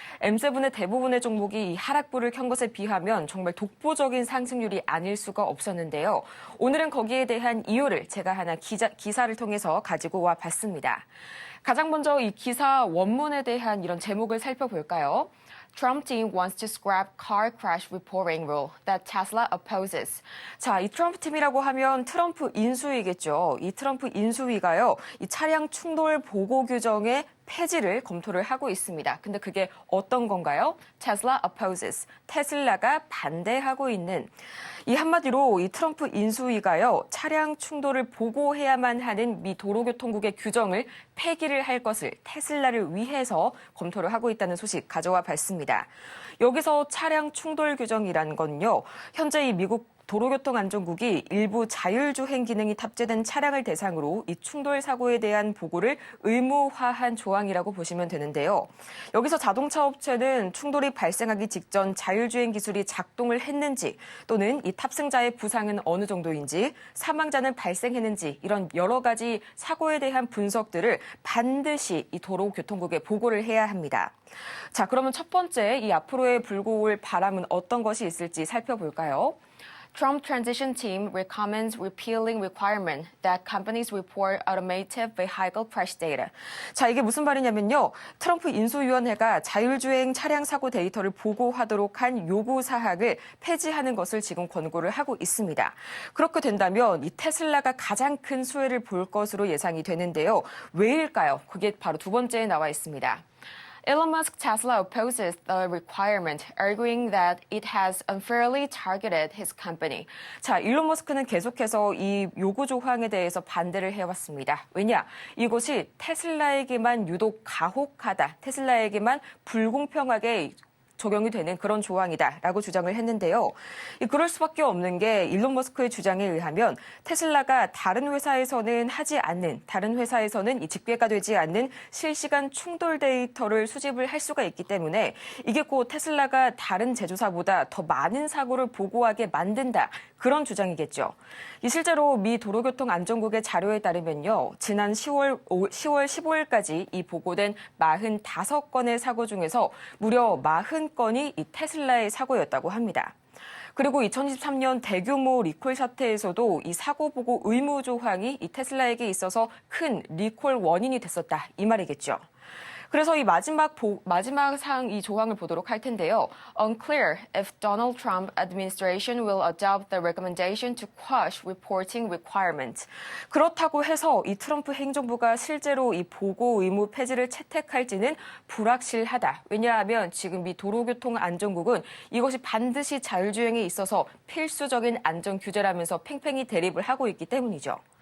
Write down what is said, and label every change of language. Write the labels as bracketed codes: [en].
[ko] M7의 대부분의 종목이 이 하락불을 켠 것에 비하면 정말 독보적인 상승률이 아닐 수가 없었는데요. 오늘은 거기에 대한 이유를 제가 하나 기사를 통해서 가지고 와 봤습니다. 가장 먼저 이 기사 원문에 대한 이런 제목을 살펴볼까요? [en] Trump team wants to scrap car crash reporting rule that Tesla opposes. [ko] 자, 이 트럼프 팀이라고 하면 트럼프 인수위겠죠. 이 트럼프 인수위가요, 이 차량 충돌 보고 규정의 폐지를 검토를 하고 있습니다. 근데 그게 어떤 건가요? [en] Tesla opposes. [ko] 테슬라가 반대하고 있는. 이 한마디로 이 트럼프 인수위가요, 차량 충돌을 보고해야만 하는 미 도로교통국의 규정을 폐기를 할 것을 테슬라를 위해서 검토를 하고 있다는 소식 가져와 봤습니다. 여기서 차량 충돌 규정이란 건요, 현재 이 미국 도로교통안전국이 일부 자율주행 기능이 탑재된 차량을 대상으로 이 충돌 사고에 대한 보고를 의무화한 조항이라고 보시면 되는데요. 여기서 자동차 업체는 충돌이 발생하기 직전 자율주행 기술이 작동을 했는지 또는 이 탑승자의 부상은 어느 정도인지 사망자는 발생했는지 이런 여러 가지 사고에 대한 분석들을 반드시 이 도로교통국에 보고를 해야 합니다. 자, 그러면 첫 번째 이 앞으로의 불고 올 바람은 어떤 것이 있을지 살펴볼까요? [en] Trump transition team recommends repealing requirement that companies report automotive vehicle crash data. [ko] 자, 이게 무슨 말이냐면요. 트럼프 인수위원회가 자율주행 차량 사고 데이터를 보고하도록 한 요구 사항을 폐지하는 것을 지금 권고를 하고 있습니다. 그렇게 된다면 이 테슬라가 가장 큰 수혜를 볼 것으로 예상이 되는데요. 왜일까요? 그게 바로 두 번째에 나와 있습니다. [en] Elon Musk Tesla opposes the requirement, arguing that it has unfairly targeted his company. [ko] 자, 일론 머스크는 계속해서 이 요구 조항에 대해서 반대를 해왔습니다. 왜냐? 이것이 테슬라에게만 유독 가혹하다, 테슬라에게만 불공평하게 적용이 되는 그런 조항이다라고 주장을 했는데요. 그럴 수밖에 없는 게 일론 머스크의 주장에 의하면 테슬라가 다른 회사에서는 하지 않는, 다른 회사에서는 이 집계가 되지 않는 실시간 충돌 데이터를 수집을 할 수가 있기 때문에 이게 곧 테슬라가 다른 제조사보다 더 많은 사고를 보고하게 만든다. 그런 주장이겠죠. 실제로 미 도로교통안전국의 자료에 따르면요. 지난 10월 15일까지 이 보고된 45건의 사고 중에서 무려 40건이 이 테슬라의 사고였다고 합니다. 그리고 2023년 대규모 리콜 사태에서도 이 사고 보고 의무 조항이 이 테슬라에게 있어서 큰 리콜 원인이 됐었다. 이 말이겠죠. 그래서 이 마지막 사항 이 조항을 보도록 할 텐데요. [en] Unclear if Donald Trump administration will adopt the recommendation to quash reporting requirement. [ko] 그렇다고 해서 이 트럼프 행정부가 실제로 이 보고 의무 폐지를 채택할지는 불확실하다. 왜냐하면 지금 미 도로교통안전국은 이것이 반드시 자율주행에 있어서 필수적인 안전 규제라면서 팽팽히 대립을 하고 있기 때문이죠.